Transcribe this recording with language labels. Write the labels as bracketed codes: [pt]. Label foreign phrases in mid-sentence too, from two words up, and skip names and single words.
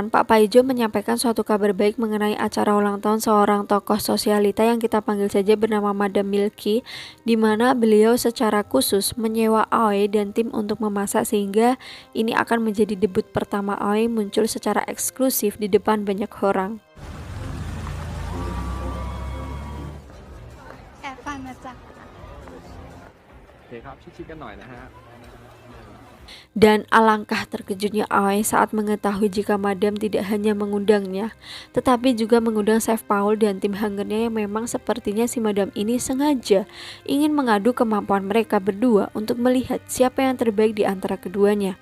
[id] Pak Paijo menyampaikan suatu kabar baik mengenai acara ulang tahun seorang tokoh sosialita yang kita panggil saja bernama Madam Milky, di mana beliau secara khusus menyewa Aoi dan tim untuk memasak, sehingga ini akan menjadi debut pertama Aoi muncul secara eksklusif di depan banyak orang. [th] แอบฟังนะจ๊ะ โอเคครับชิดๆกันหน่อยนะฮะ [id] Dan alangkah terkejutnya Aoi saat mengetahui jika Madam tidak hanya mengundangnya, tetapi juga mengundang Chef Paul dan tim Hungernya, yang memang sepertinya si Madam ini sengaja ingin mengadu kemampuan mereka berdua untuk melihat siapa yang terbaik di antara keduanya.